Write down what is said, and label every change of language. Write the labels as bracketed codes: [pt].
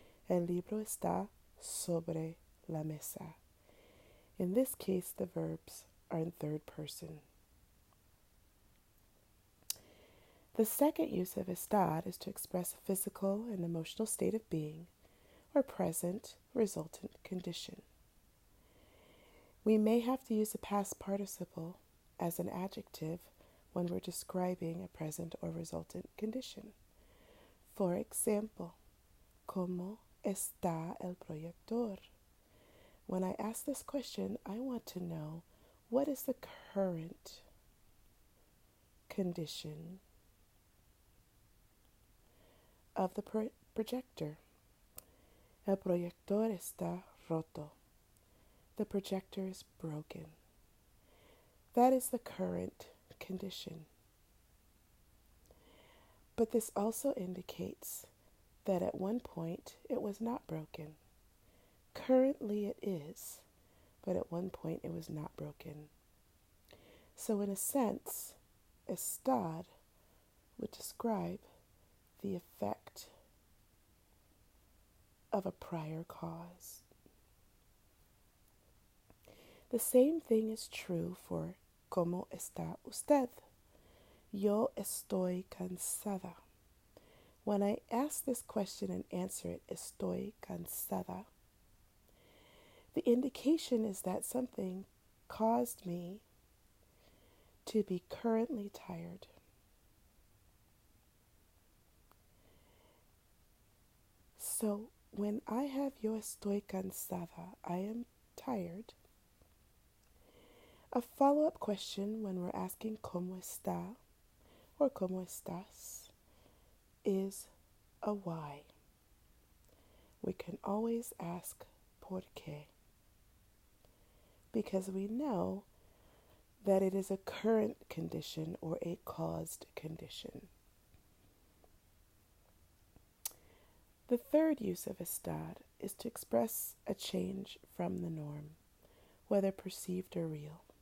[es] El libro está sobre la mesa. [en] In this case, the verbs are in third person. The second use of estar is to express a physical and emotional state of being or present resultant condition. We may have to use a past participle as an adjective when we're describing a present or resultant condition. For example, [es] ¿Cómo está el proyector? [en] When I ask this question, I want to know what is the current condition of the projector. [es] El proyector está roto. [en] The projector is broken. That is the current condition. But this also indicates that at one point it was not broken. Currently it is, but at one point it was not broken. So in a sense, estar would describe the effect of a prior cause. The same thing is true for [es] ¿Cómo está usted? Yo estoy cansada. [en] When I ask this question and answer it, [es] estoy cansada, [en] the indication is that something caused me to be currently tired. So when I have [es] yo estoy cansada, [en] I am tired, a follow-up question when we're asking [es] ¿Cómo está? [en] Or [es] ¿Cómo estás? [en] Is a why. We can always ask [es] ¿Por qué? [en] Because we know that it is a current condition or a caused condition. The third use of estar is to express a change from the norm, whether perceived or real.